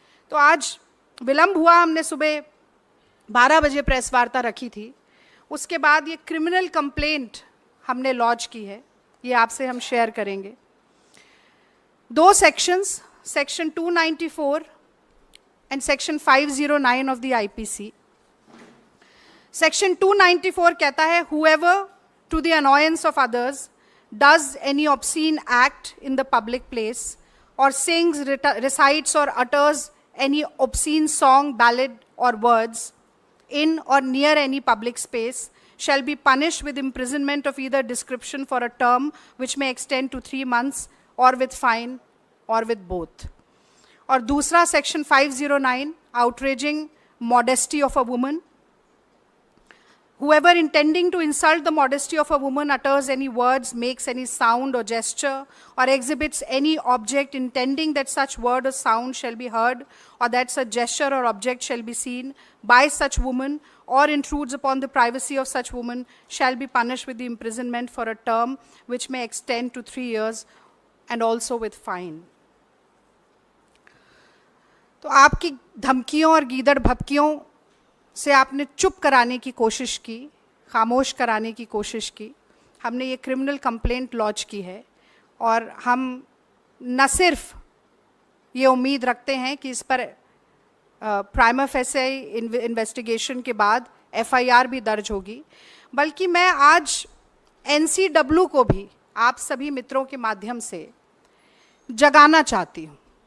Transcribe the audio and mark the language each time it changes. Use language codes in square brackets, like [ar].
[hi] तो आज विलंब हुआ, हमने सुबह 12 बजे प्रेस वार्ता रखी थी, उसके बाद ये क्रिमिनल कंप्लेंट हमने लॉन्च की है, ये आपसे हम शेयर करेंगे। [en] 2 sections, section 294 and section 509 of the IPC. [hi] Section 294 कहता है, [en] whoever to the annoyance of others does any obscene act in the public place or sings, recites or utters any obscene song, ballad or words in or near any public space shall be punished with imprisonment of either description for a term which may extend to 3 months or with fine or with both. [hi] और दूसरा [en] Section 509, outraging modesty of a woman. Whoever intending to insult the modesty of a woman utters any words, makes any sound or gesture, or exhibits any object intending that such word or sound shall be heard, or that such gesture or object shall be seen by such woman, or intrudes upon the privacy of such woman, shall be punished with the imprisonment for a term which may extend to 3 years, and also with fine. [hi] तो आपकी धमकियों और गीदड़ भपकियों से आपने चुप कराने की कोशिश की, खामोश कराने की कोशिश की। हमने ये क्रिमिनल कंप्लेंट लॉन्च की है और हम न सिर्फ ये उम्मीद रखते हैं कि इस पर प्राइमा फेसी इन्वेस्टिगेशन के बाद एफआईआर भी दर्ज होगी, बल्कि मैं आज एनसीडब्ल्यू को भी आप सभी मित्रों के माध्यम से जगाना चाहती हूँ।